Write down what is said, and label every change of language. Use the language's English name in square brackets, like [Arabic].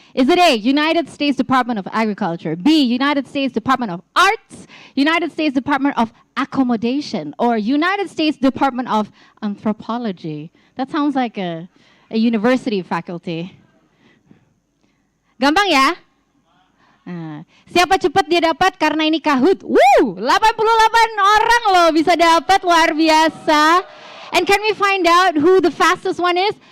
[English] Is it A, United States Department of Agriculture, B, United States Department of Arts, United States Department of Accommodation, or United States Department of Anthropology? That sounds like a university faculty. [Indonesian] Gampang ya? Nah, siapa cepat dia dapat karena ini Kahoot. 88 orang loh bisa dapat, luar biasa. [English] And can we find out who the fastest one is?